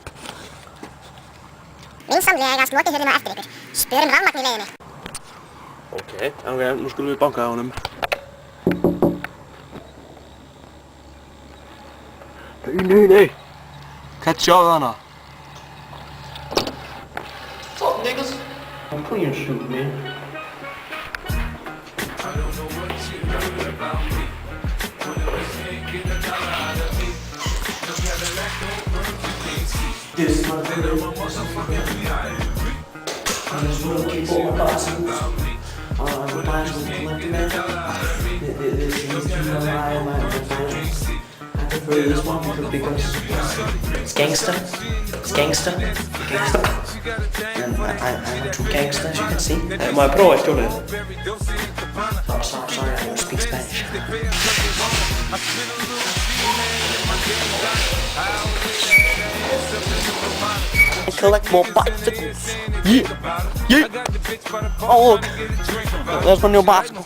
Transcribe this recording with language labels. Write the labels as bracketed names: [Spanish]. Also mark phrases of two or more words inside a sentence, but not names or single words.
[Icelandic] Vinsamlega slotið hurðina á eftir ykkur. Spörum rafmagn í leiðinni. Ok, nú skulum við banka á honum. Nei. Hvað sjáðu hana? [English] Fuck niggas. I'm putting your shoe, man. This motherfucker. I'm just gonna keep all my boxes. My boxes with the man. This is my finals. I prefer this one because it's gangster. It's gangster. And I'm too gangster, as you can see. [Icelandic] Má ég prófa skjólið? [English] Sorry, I don't speak Spanish. I collect more bicycles. Yeah. Oh look, there's my new bicycle.